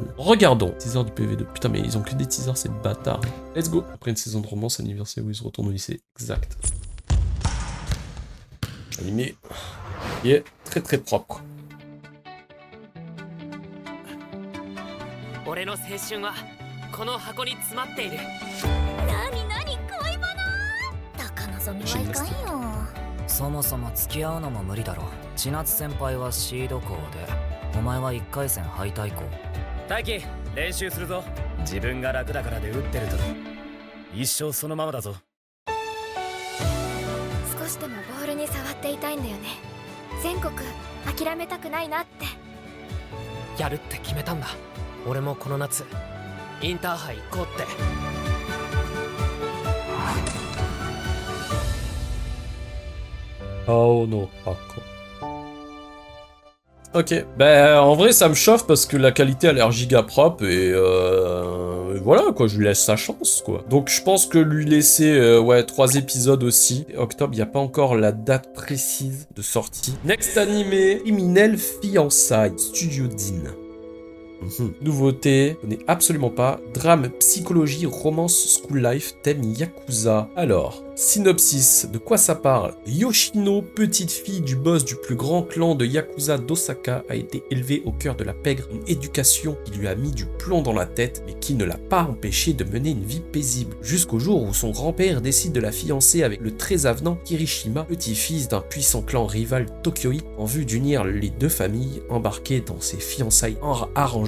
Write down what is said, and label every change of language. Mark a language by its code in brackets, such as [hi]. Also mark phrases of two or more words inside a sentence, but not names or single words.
[fr] Regardons. Teaser du PV2. Putain, mais ils ont que des teasers, ces bâtards. [en] Let's go. [fr] Après une saison de romance, anniversaire où ils se retournent au lycée. Exact. Animé. Il est très très propre. [ja] 俺の青春はこの箱に詰まっている。なになに恋バナ。高望みはいかんよ。そもそも付き合うのも無理だろ。千夏先輩はシード校でお前は1回戦敗退校。大輝、練習するぞ。自分が楽だからで打ってると一生そのままだぞ。少しでもボールに触っていたいんだよね。全国諦めたくないなって。やるって決めたんだ。俺もこの夏インターハイ行こうって。 [fr] Oh non, pas con. Ok, ben en vrai ça me chauffe parce que la qualité a l'air giga propre et voilà quoi, je lui laisse sa chance quoi. Donc je pense que lui laisser ouais 3 épisodes aussi. Octobre, il n'y a pas encore la date précise de sortie. Next animé, Criminel Fiançailles, Studio Dean. Nouveauté, je connais absolument pas. Drame, psychologie, romance, [en] school life, [fr] thème Yakuza. Alors, synopsis, de quoi ça parle? Yoshino, petite fille du boss du plus grand clan de Yakuza d'Osaka, a été élevée au cœur de la pègre, une éducation qui lui a mis du plomb dans la tête, mais qui ne l'a pas empêchée de mener une vie paisible. Jusqu'au jour où son grand-père décide de la fiancer avec le très avenant Kirishima, petit-fils d'un puissant clan rival Tokyoï, en vue d'unir les deux familles embarquées dans ses fiançailles arrangées.